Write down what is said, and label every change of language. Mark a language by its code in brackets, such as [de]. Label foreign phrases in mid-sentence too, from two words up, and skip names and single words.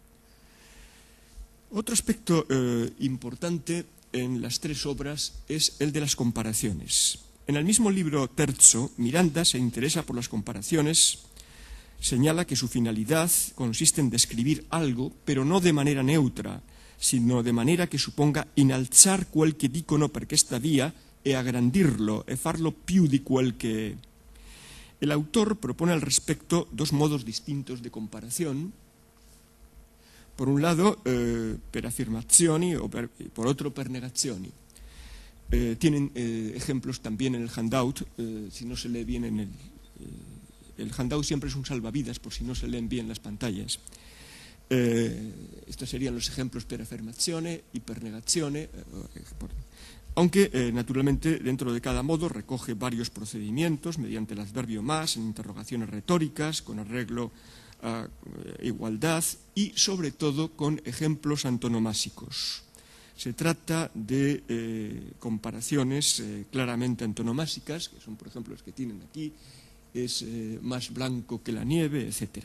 [es] Otro aspecto importante en las tres obras es el de las comparaciones. En el mismo libro terzo, Miranda se interesa por las comparaciones, señala que su finalidad consiste en describir algo, pero no de manera neutra, sino de manera que suponga [it] innalzar qualche dicono per questa via e agrandirlo, e farlo più di quel che è. [es] El autor propone al respecto dos modos distintos de comparación. Por un lado, [it] per afirmazioni [es] o por otro [it] per negazioni. [es] Tienen ejemplos también en el handout, si no se lee bien en el handout siempre es un salvavidas por si no se leen bien las pantallas. Estos serían los ejemplos [it] per affermazione [es] y [it] per negazione, [es] aunque naturalmente dentro de cada modo recoge varios procedimientos mediante el adverbio más, en interrogaciones retóricas, con arreglo a igualdad y, sobre todo, con ejemplos antonomásicos. Se trata de comparaciones claramente antonomásicas, que son, por ejemplo, las que tienen aquí, es más blanco que la nieve, etc.